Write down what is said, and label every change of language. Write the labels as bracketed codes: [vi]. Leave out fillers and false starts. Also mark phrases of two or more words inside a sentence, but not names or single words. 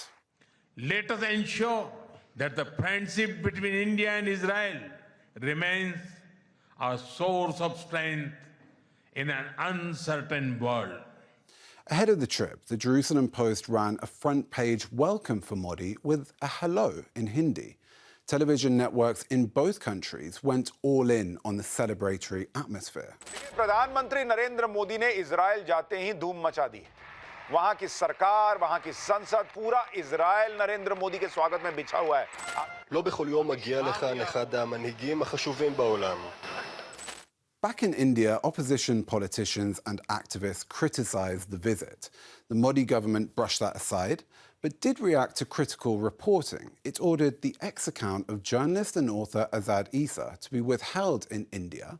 [en] Let us ensure that the friendship between India and Israel remains a source of strength in an uncertain world. Ahead of the trip, the Jerusalem Post ran a front-page welcome for Modi with a hello in Hindi. Television networks in both countries went all in on the celebratory atmosphere. [hi] प्रधानमंत्री नरेंद्र मोदी ने इजराइल जाते ही धूम मचा दी। वहां की सरकार, वहां की संसद, पूरा इजराइल नरेंद्र मोदी के स्वागत में बिछा हुआ है। [he] לא בכל יום מגיע לכאן אחד המנהיגים החשובים בעולם. [en] Back in India, opposition politicians and activists criticized the visit. The Modi government brushed that aside, but did react to critical reporting. It ordered the ex-account of journalist and author Azad Issa to be withheld in India.